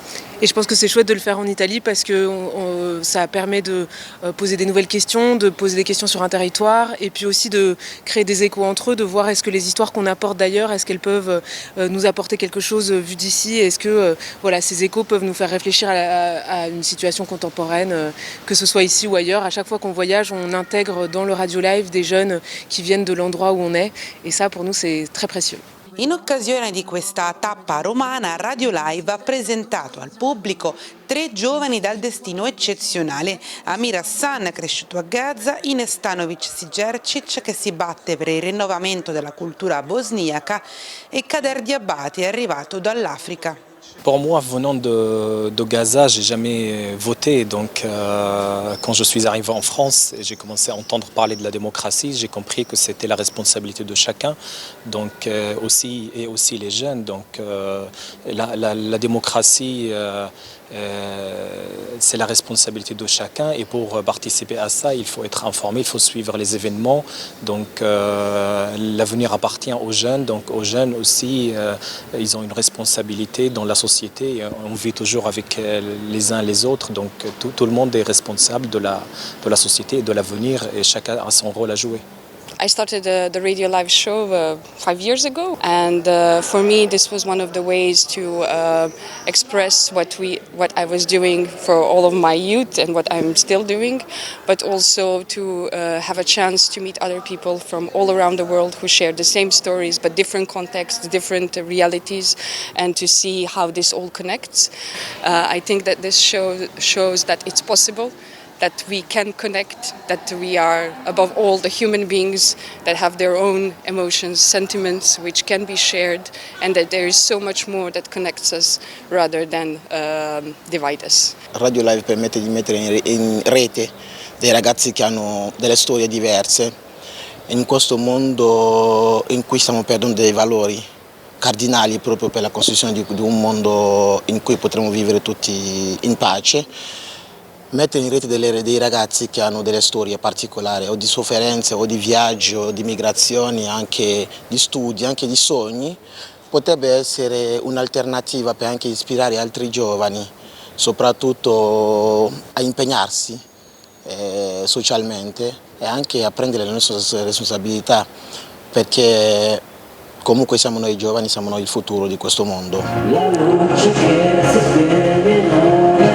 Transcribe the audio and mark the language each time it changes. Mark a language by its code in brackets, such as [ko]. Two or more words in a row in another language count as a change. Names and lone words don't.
[fr] Et je pense que c'est chouette de le faire en Italie parce que ça permet de poser des nouvelles questions, de poser des questions sur un territoire et puis aussi de créer des échos entre eux, de voir est-ce que les histoires qu'on apporte d'ailleurs, est-ce qu'elles peuvent nous apporter quelque chose vu d'ici, est-ce que ces échos peuvent nous faire réfléchir à une situation contemporaine, que ce soit ici ou ailleurs. À chaque fois qu'on voyage, on intègre dans le Radio Live des jeunes qui viennent de l'endroit où on est et ça pour nous c'est très précieux. [it] In occasione di questa tappa romana, Radio Live ha presentato al pubblico 3 giovani dal destino eccezionale: Amir Hassan, cresciuto a Gaza, Ines Stanovic Sigercic, che si batte per il rinnovamento della cultura bosniaca, e Kader Diabati, arrivato dall'Africa. [fr] Pour moi, venant de Gaza, j'ai jamais voté. Donc, quand je suis arrivé en France et j'ai commencé à entendre parler de la démocratie, j'ai compris que c'était la responsabilité de chacun. Donc, aussi les jeunes. Donc, la démocratie, c'est la responsabilité de chacun. Et pour participer à ça, il faut être informé, il faut suivre les événements. Donc, l'avenir appartient aux jeunes. Donc, aux jeunes aussi, ils ont une responsabilité dans la société. On vit toujours avec les uns les autres, donc tout le monde est responsable de la société et de l'avenir et chacun a son rôle à jouer. [en] I started the Radio Live show 5 years ago, and for me this was one of the ways to express what I was doing for all of my youth and what I'm still doing, but also to have a chance to meet other people from all around the world who share the same stories but different contexts, different realities, and to see how this all connects. I think that this show shows that it's possible, that we can connect, that we are above all the human beings that have their own emotions, sentiments which can be shared, and that there is so much more that connects us rather than divide us. [it] Radio Live permette di mettere in rete dei ragazzi che hanno delle storie diverse in questo mondo in cui stiamo perdendo dei valori cardinali proprio per la costruzione di un mondo in cui potremo vivere tutti in pace. Mettere in rete dei ragazzi che hanno delle storie particolari o di sofferenze o di viaggio, o di migrazioni, anche di studi, anche di sogni, potrebbe essere un'alternativa per anche ispirare altri giovani, soprattutto a impegnarsi socialmente e anche a prendere le nostre responsabilità, perché comunque siamo noi giovani, siamo noi il futuro di questo mondo.